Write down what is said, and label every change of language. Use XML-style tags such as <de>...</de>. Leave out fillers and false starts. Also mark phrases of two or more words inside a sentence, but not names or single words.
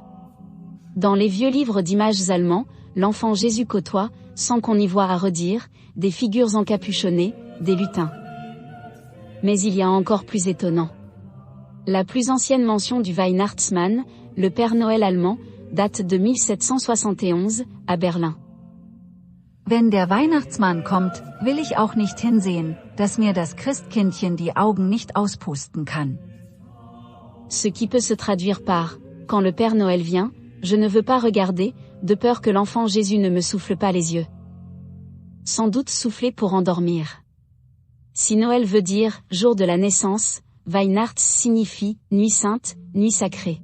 <fr>Dans les vieux livres d'images allemands, l'enfant Jésus côtoie, sans qu'on y voie à redire, des figures encapuchonnées, des lutins. Mais il y a encore plus étonnant. La plus ancienne mention du Weihnachtsmann, le Père Noël allemand, date de 1771, à Berlin.</fr> <de>Wenn der Weihnachtsmann kommt, will ich auch nicht hinsehen, dass mir das Christkindchen die Augen nicht auspusten kann.</de> <fr>Ce qui peut se traduire par « Quand le Père Noël vient, je ne veux pas regarder, de peur que l'enfant Jésus ne me souffle pas les yeux. » Sans doute souffler pour endormir. Si Noël veut dire « jour de la naissance », Weihnachts signifie « nuit sainte, nuit sacrée ».</fr>